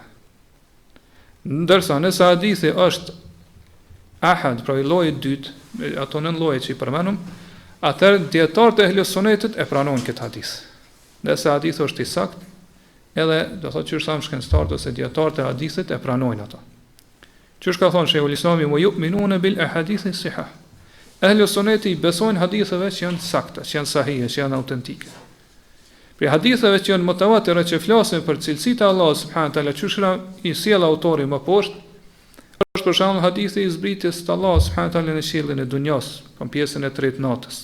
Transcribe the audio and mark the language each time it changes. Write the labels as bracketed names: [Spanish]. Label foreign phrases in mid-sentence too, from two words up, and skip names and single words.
[Albanian] Ndërsa nëse hadithi është ahad, pra i llojit dytë, ato 9 lloje që i përmenum, atëherë dietarët e ehlusunetit e pranojnë këtë hadith. Nëse hadithi është i saktë, edhe do thotë që është shkencëtarët ose dietarët e hadithit e pranojnë ato. Qysh ka thonë Sheikhul Islami, [Arabic] "ويؤمنون بالأحاديث الصحاح." [Albanian] Ehlusuneti besojnë haditheve që janë sakta, që janë sahihe, që janë autentike. Për haditheve që janë mutawatira, që flasin për cilësitë e Allahut [Arabic] سبحانه وتعالى, [Albanian] qysh i sjell autori më poshtë, është për shembull hadithi i zbritjes të Allahut [Arabic] سبحانه وتعالى [Albanian] në qiellin e dunjas, në pjesën e tretë natës.